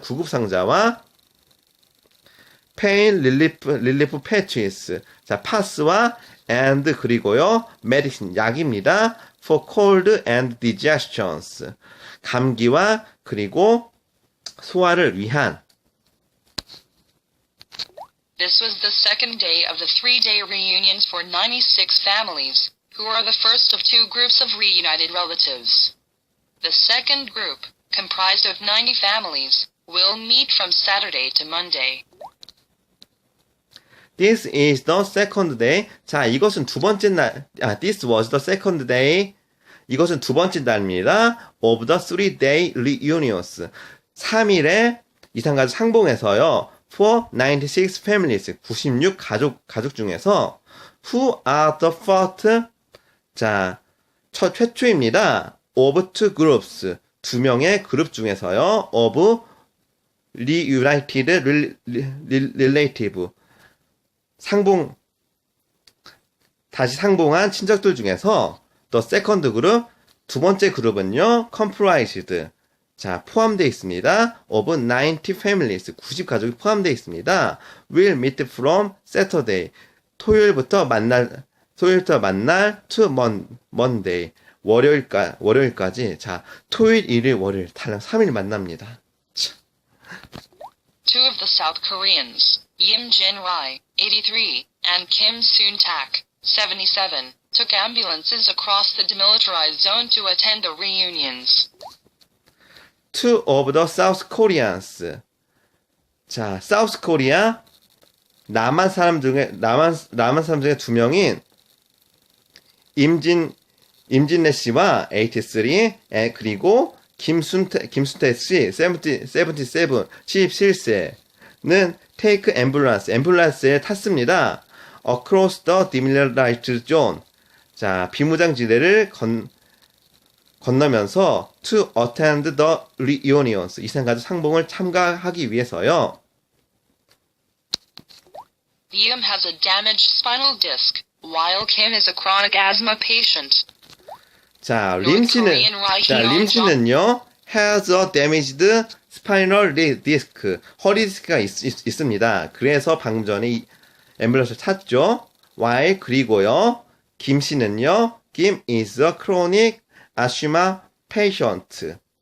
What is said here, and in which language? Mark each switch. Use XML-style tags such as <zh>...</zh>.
<ko>구급 상자와</ko> <en>pain relief patches,</en> <ko>자, 파스와</ko> <en>and</en> <ko>그리고요,</ko> <en>medicine,</en> <ko>약입니다.</ko> <en>for cold and digestions,</en> <ko>감기와 그리고 소화를 위한.</ko> <en>This was the second day of the 3-day reunions for 96 families, who are the first of 2 groups of reunited relatives. The second group, comprised of 90 families, will meet from Saturday to Monday. This is the second day.</en> <ko>자, 이것은 두 번째 날.</ko> <en>This was the second day.</en> <ko>이것은 두 번째 날입니다.</ko> <en>Of the 3-day reunions.</en> <ko>3일의 이산가족 상봉에서요.</ko> <en>For 96 families.</en> <ko>96 가족 중에서</ko> <en>Who are the first?</en> <ko>자, 최초입니다.</ko> <en>Of 2 groups.</en> <ko>2명의 그룹 중에서요.</ko> <en>Of reunited relative.</en> <ko>다시 상봉한 친척들 중에서</ko> <en>the second group,</en> <ko>두 번째 그룹은요,</ko> <en>comprised,</en> <ko>자, 포함되어 있습니다.</ko> <en>of 90 families,</en> <ko>90 가족이 포함되어 있습니다.</ko> <en>will meet from Saturday,</en> <ko>토요일부터 만날</ko> <en>to Monday,</en> <ko>월요일까지, 자, 토요일, 일요일, 월요일, 단 3일 만납니다.</ko> <en>Two of the South Koreans, Yim Jin-rai, 83, and Kim Soon-tak, 77, took ambulances across the demilitarized zone to attend the reunions. Two of the South Koreans.</en> <ko>자,</ko> <en>South Korea,</en> <ko>남한 사람 중에 두 명인 임진래 씨와 83, 그리고 김순태 씨, 77, 77세는</ko> <en>take</en> <ko>앰뷸런스에 탔습니다.</ko> <en>across the demilitarized zone.</en> <ko>자, 비무장지대를 건너면서</ko> <en>to attend the reunions.</en> <ko>이산가족 상봉을 참가하기 위해서요.</ko> <en>Liam has a damaged spinal disc, while Kim is a chronic asthma patient.</en> <ko>자, 림 씨는요,</ko> <en>has a damaged spinal disc.</en> <ko>허리 디스크가 있습니다. 그래서 방금 전에 이 앰뷸런스를 찾죠. while 그리고요, 김 씨는요, 김</ko> <en>is a chronic asthma patient.</en>